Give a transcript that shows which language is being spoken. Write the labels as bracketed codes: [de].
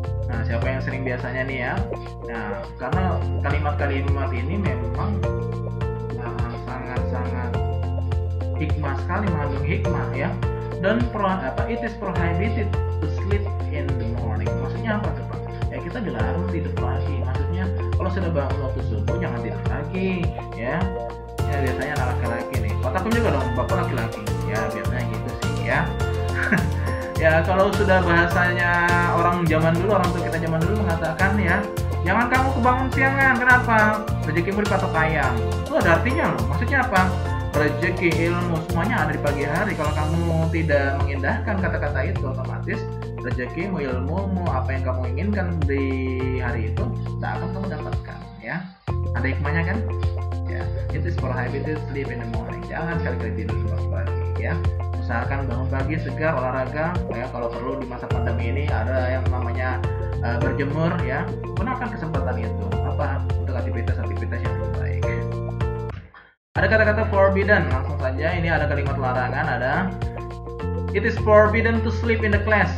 [id] Nah, siapa yang sering biasanya nih ya? Nah, karena kalimat-kalimat ini memang sangat-sangat hikmah sekali, mengandung hikmah ya. Dan [en] it is prohibited to sleep in the morning. [id] Maksudnya apa tuh Pak? Ya, kita dilarang tidur pagi. Maksudnya kalau sudah bangun waktu subuh jangan tidur lagi ya. Ya, biasanya anak laki-laki nih. Kotakum juga dong, bapak laki-laki. Ya, biasanya gitu sih ya. Ya, kalau sudah bahasanya orang zaman dulu, orang tua kita zaman dulu mengatakan ya, jangan kamu kebangun siangan. Kenapa? Rezekimu dipatok ayam. Itu ada artinya loh. Maksudnya apa? Rezeki, ilmu, semuanya ada di pagi hari. Kalau kamu tidak mengindahkan kata-kata itu, otomatis rezekimu, ilmumu, apa yang kamu inginkan di hari itu tak akan kamu dapatkan ya. Ada hikmahnya kan? [en] Ya, it is prohibited to sleep in the morning. [id] Jangan sekali-kali tidur di pagi ya. Usahakan bangun pagi, segar, olahraga ya. Kalau perlu di masa pandemi ini ada yang namanya berjemur ya. Gunakan kesempatan itu untuk aktivitas-aktivitas yang lebih baik. Ada kata-kata forbidden, langsung saja ini ada kalimat larangan, ada [en] it is forbidden to sleep in the class.